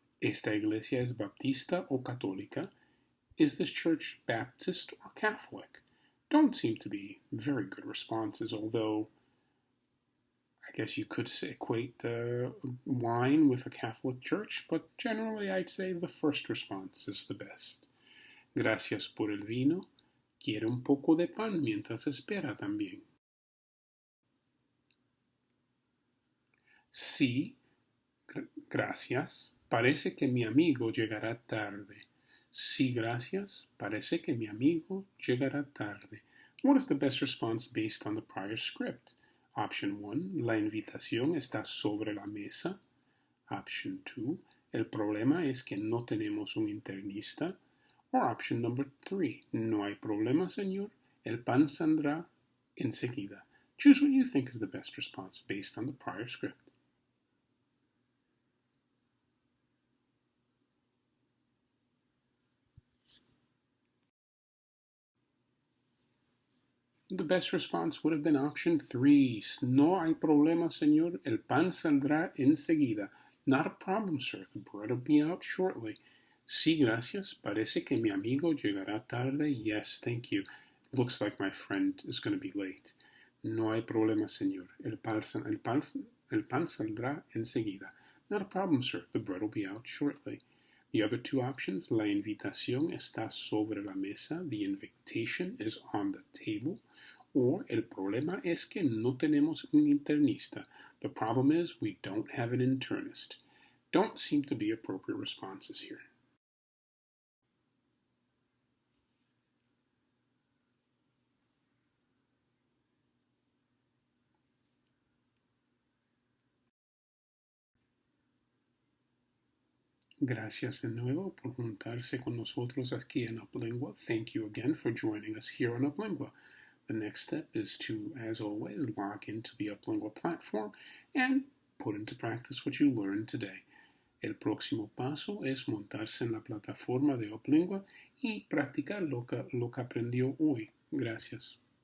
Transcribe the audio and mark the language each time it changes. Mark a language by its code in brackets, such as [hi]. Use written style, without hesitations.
[es] Esta iglesia es baptista o católica? [en] Is this church Baptist or Catholic? Don't seem to be very good responses, although I guess you could equate wine with a Catholic church, but generally I'd say the first response is the best. [es] Gracias por el vino. Quiere un poco de pan mientras espera también. Sí, gracias. Parece que mi amigo llegará tarde. Sí, gracias. Parece que mi amigo llegará tarde. [en] What is the best response based on the prior script? Option 1, [es] la invitación está sobre la mesa. [en] Option 2, [es] el problema es que no tenemos un internista. [en] Or option number 3, [es] no hay problema, señor. El pan saldrá enseguida. [en] Choose what you think is the best response based on the prior script. The best response would have been option 3. [es] No hay problema, señor. El pan saldrá enseguida. [en] Not a problem, sir. The bread will be out shortly. [es] Sí, gracias. Parece que mi amigo llegará tarde. [en] Yes, thank you. Looks like my friend is going to be late. [es] No hay problema, señor. El pan saldrá enseguida. [en] Not a problem, sir. The bread will be out shortly. The other two options, [es] la invitación está sobre la mesa, [en] the invitation is on the table, or [es] el problema es que no tenemos un internista. [en] The problem is we don't have an internist. Don't seem to be appropriate responses here. [es] Gracias de nuevo por juntarse con nosotros aquí en Uplingua. [en] Thank you again for joining us here on Uplingua. The next step is to, as always, log into the Uplingua platform and put into practice what you learned today. [es] El próximo paso es montarse en la plataforma de Uplingua y practicar lo que aprendió hoy. Gracias.